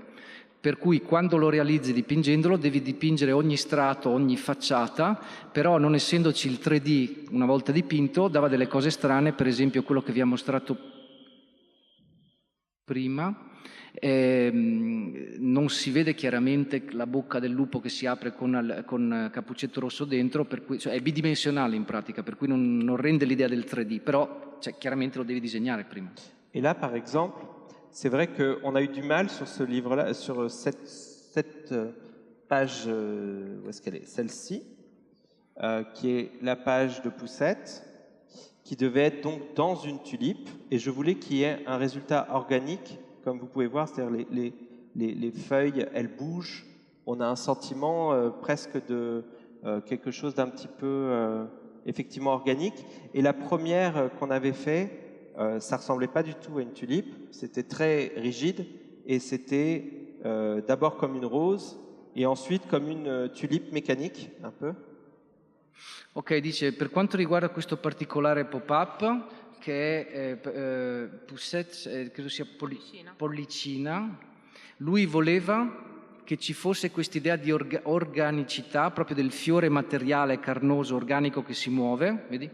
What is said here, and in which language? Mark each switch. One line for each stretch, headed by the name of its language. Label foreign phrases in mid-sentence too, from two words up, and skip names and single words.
Italian: Per cui quando lo realizzi dipingendolo devi dipingere ogni strato, ogni facciata, però non essendoci il 3D una volta dipinto dava delle cose strane, per esempio quello che vi ha mostrato prima, non si vede chiaramente la bocca del lupo che si apre con Cappuccetto Rosso dentro, per cui, cioè è bidimensionale in pratica, per cui non rende l'idea del 3D, però chiaramente lo devi disegnare prima.
French: Et là par exemple, c'est vrai qu'on a eu du mal sur ce livre-là, sur cette page, où est-ce qu'elle est? Celle-ci, qui est la page de Poussette, qui devait être donc dans une tulipe, et je voulais qu'il y ait un résultat organique, comme vous pouvez voir, c'est-à-dire les feuilles, elles bougent, on a un sentiment presque de quelque chose d'un petit peu effectivement organique, et la première qu'on avait fait, ça ressemblait pas du tout à une tulipe, c'était très rigide et c'était d'abord comme une rose et ensuite comme une tulipe mécanique un peu.
Italian: Ok, dice, per quanto riguarda questo particolare pop-up che è Poussette, credo sia Pollicina, lui voleva che ci fosse quest'idea di organicità proprio del fiore materiale, carnoso, organico che si muove, vedi?